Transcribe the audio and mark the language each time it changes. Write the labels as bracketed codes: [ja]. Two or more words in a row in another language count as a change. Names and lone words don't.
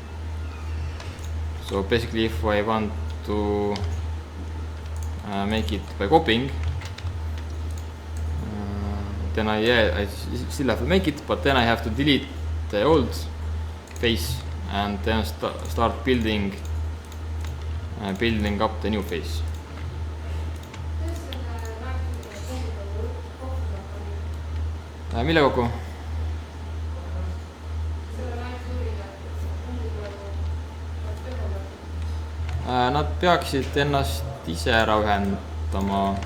[en] So basically, if I want to make it by copying, then I still have to make it, but then I have to delete the old face and then start building up the new face. [et] Mille kokku? Nad peaksid ennast ise ära ühendama.